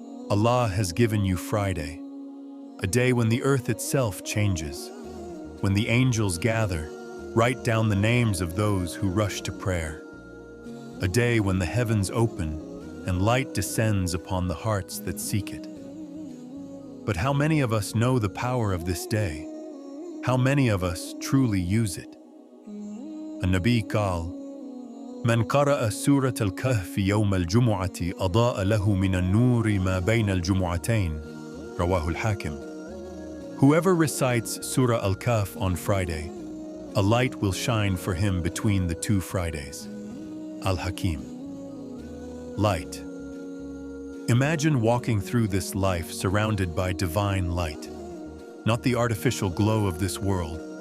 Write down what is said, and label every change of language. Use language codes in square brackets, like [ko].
[en] Allah has given you Friday, a day when the earth itself changes, when the angels gather, write down the names of those who rush to prayer. A day when the heavens open and light descends upon the hearts that seek it. But how many of us know the power of this day? How many of us truly use it? [ar] النبي قال: من قرأ سورة الكهف يوم الجمعة أضاء له من النور ما بين الجمعتين. رواه الحاكم. [en] Whoever recites Surah Al-Kahf on Friday, a light will shine for him between the two Fridays. Al-Hakim. Light. Imagine walking through this life surrounded by divine light, not the artificial glow of this world.